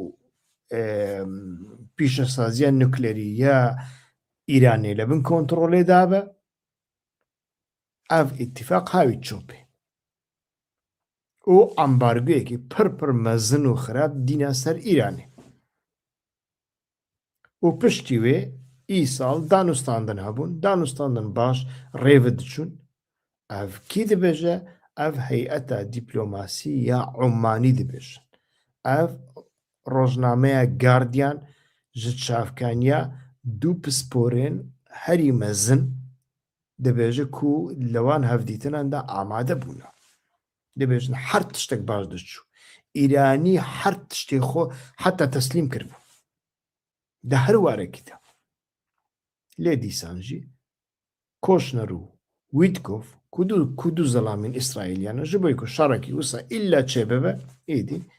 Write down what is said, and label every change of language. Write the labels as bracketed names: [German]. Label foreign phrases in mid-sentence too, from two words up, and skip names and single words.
[Kurdish] pîşesaziya nuklerî ya Îranê li bin kontrolê dabe ev îtîfaq hawî çûpê û embargoyekî pir pir mezin û xirab dîna ser Îranê و پشتی وێ ئیساڵ دانوستاندن هەبوون دانوستاندن باش ڕێوە دچوون ئەڤ کی دەبێژە ئەڤ هەیئەتە دیپلۆماسی یا عومانی دەبێژن ئەڤ ڕۆژنامەیە گاردیان ji çavkaniya du pisporên herî mezin dibêje ku li wan hevdîtinan de amade bûne dibêjin her tiştek baş diçû îranî her tiştê xwe heta teslîm kiribû di her warekî de lê dîsan jî Koşner û Wîtkov ku du zelamên İsraîlyan ji bo ku şerekî wisa îlla çêbibe êdî